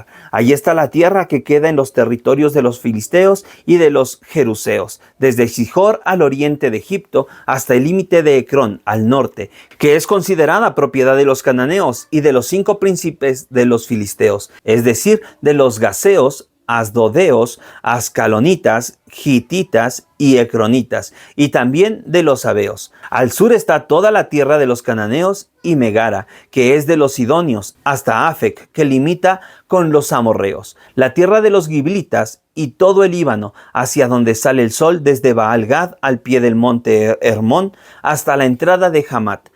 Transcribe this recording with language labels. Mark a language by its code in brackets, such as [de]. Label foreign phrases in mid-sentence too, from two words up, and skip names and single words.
[es] Ahí está la tierra que queda en los territorios de los filisteos y de los jeruseos, desde Sihor al oriente de Egipto hasta el límite de Ecrón al norte, que es considerada propiedad de los cananeos y de los 5 príncipes de los filisteos, es decir, de los gaseos, asdodeos, ascalonitas, gititas y ecronitas, y también de los sabeos. Al sur está toda la tierra de los cananeos y Megara, que es de los sidonios, hasta Afec, que limita con los amorreos, la tierra de los giblitas y todo el Líbano, hacia donde sale el sol desde Baal Gad al pie del monte Hermón hasta la entrada de Hamat.